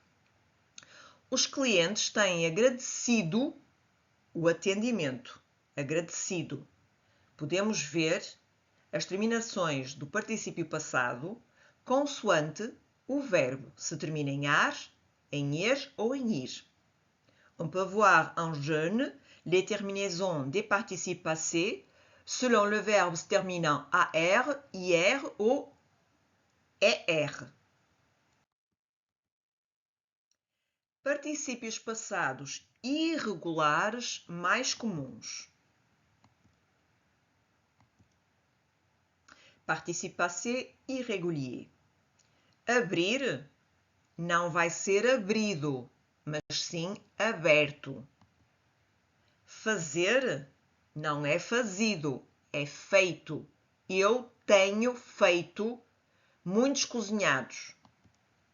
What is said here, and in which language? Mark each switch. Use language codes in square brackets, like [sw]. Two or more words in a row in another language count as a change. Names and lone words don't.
[pt] Os clientes têm agradecido o atendimento. Agradecido. Podemos ver as terminações do particípio passado consoante o verbo, se termina em ar, em er ou em ir. [fr] On peut voir en jaune les terminaisons des participes passés selon le verbe se terminant AR, IR ou ER. [pt] Particípios passados irregulares mais comuns. [fr] Participe passé irrégulier. [pt] Abrir não vai ser abrido, mas sim aberto. Fazer não é fazido, é feito. Eu tenho feito muitos cozinhados.